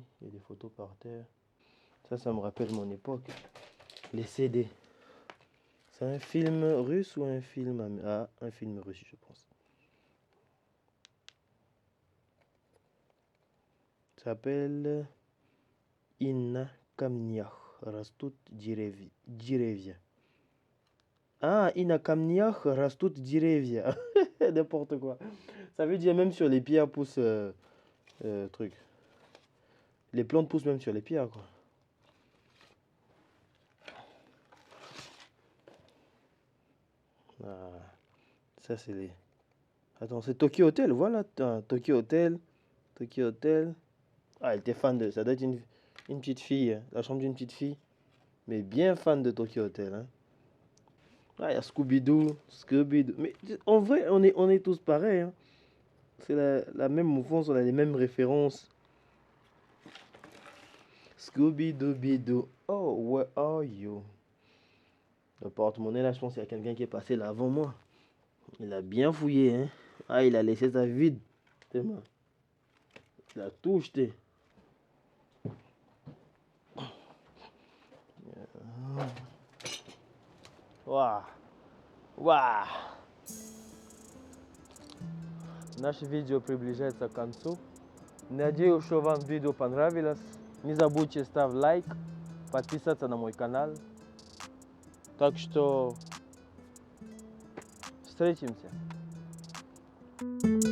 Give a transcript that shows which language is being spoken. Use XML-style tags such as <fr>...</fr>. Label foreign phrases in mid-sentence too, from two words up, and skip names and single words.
<fr>Il y a des photos par terre. Ça me rappelle mon époque. Les CD. C'est un film russe ou un film... Ah, un film russe, je pense. Ça s'appelle Inna Kamniach Rastut Direvia. Ah, Inna Kamniach Rastut Direvia. N'importe quoi. Ça veut dire même sur les pierres poussent... truc. Les plantes poussent même sur les pierres, quoi. Ah, ça c'est les... Attends, c'est Tokyo Hotel, voilà. Tokyo Hotel. Tokyo Hotel. Ah, elle était fan de... Ça doit être une petite fille, hein. La chambre d'une petite fille. Mais bien fan de Tokyo Hotel, hein. Ah, il y a Scooby-Doo. Scooby-Doo. Mais en vrai, on est tous pareils, hein. C'est la même mouvance, on a les mêmes références. Scooby-Doo.</fr> <en>Oh, where are you?</en> <fr>Le porte-monnaie, là, je pense qu'il y a quelqu'un qui est passé là avant moi. Il a bien fouillé, hein. Ah, il a laissé ça vide. Tellement. Il a tout jeté. Waouh. Waouh.</fr> <ru>Наше видео приближается к концу. Надеюсь, что вам видео понравилось. Не забудьте ставить лайк, подписаться на мой канал. Так что встретимся.</ru>